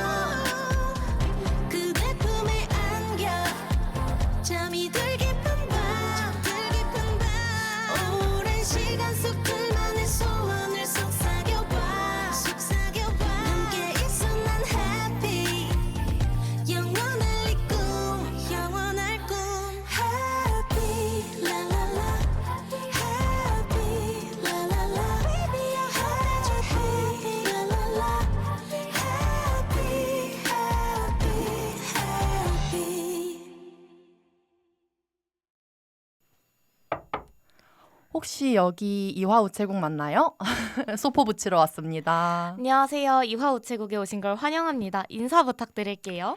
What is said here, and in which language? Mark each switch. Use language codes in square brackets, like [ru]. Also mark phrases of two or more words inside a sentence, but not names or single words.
[ko] 그대 품에 안겨 잠이 들 깊은 밤 오랜 시간 속 둘만의 소원을 속삭여봐 함께 있어 난 [en] happy [ko] 영원할 이 꿈 [en] Happy la la la Happy la la la Baby you're happy la la la Happy [ko] 혹시 여기 이화우체국 맞나요? 소포 붙이러 왔습니다. 안녕하세요. 이화우체국에 오신 걸 환영합니다. 인사 부탁드릴게요.